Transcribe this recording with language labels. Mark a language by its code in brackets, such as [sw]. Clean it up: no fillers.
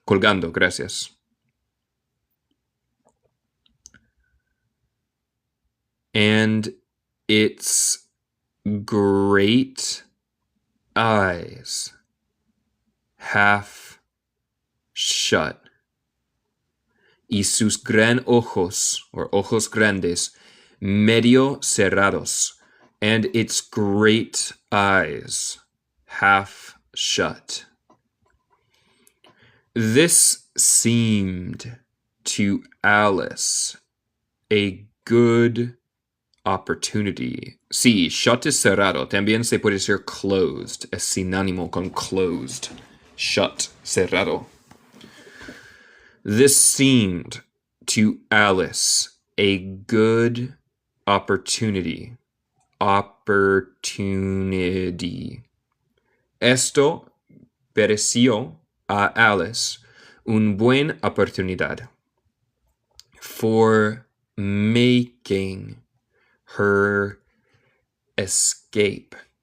[es] Colgando, gracias. [en] And its great eyes half shut. [es] Y sus gran ojos, or ojos grandes, medio cerrados. [en] And its great eyes half shut. This seemed to Alice a good [es] opportunity. Sí, shut es cerrado. También se puede decir closed. Es sinónimo con closed. Shut, cerrado. [en] This seemed to Alice a good opportunity. Opportunity. [es] Esto pareció a Alice una buena oportunidad [en] for making her escape.